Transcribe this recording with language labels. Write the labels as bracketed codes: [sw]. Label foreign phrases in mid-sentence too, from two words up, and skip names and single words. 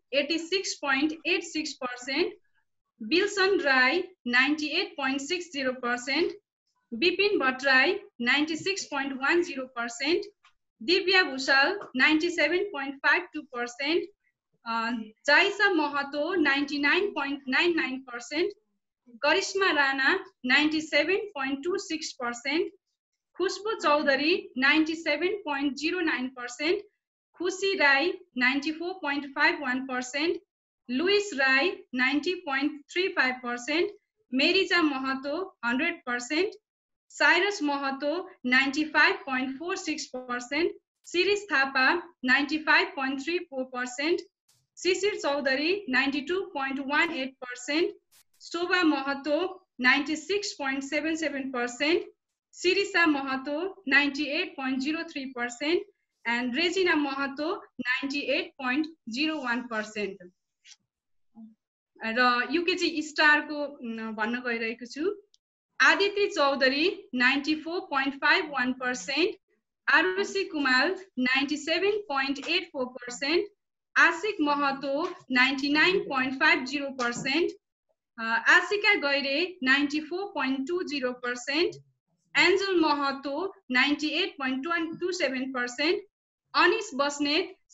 [ne] 86.86%, बिल्सन राई 98.60%, विपिन भट्टराई 96.10%, दिव्या भूषाल 97.52%, जाइसा महतो 99.99%, करिश्मा राणा 97.26%, खुशबु चौधरी 97.09%, खुशी राई 94.51%, लुइस राई 90.35%, मेरिजा महतो 100%, साइरस महतो 95.46%, शिरीष थापा 95.34%, शिशिर चौधरी 92.18%, शोभा महतो 96.77%, शिरीषा महतो 98.03%, and Regina महतो 98.01%. र युकेजी स्टारको भन्न गइरहेको छु। आदित्य चौधरी 94.51%, आरुषि कुमाल 97.84%, आशिक महतो 99.50%, आशिका गैरे 94.20%, एन्जल महतो 98.27%, अनिश बस्नेत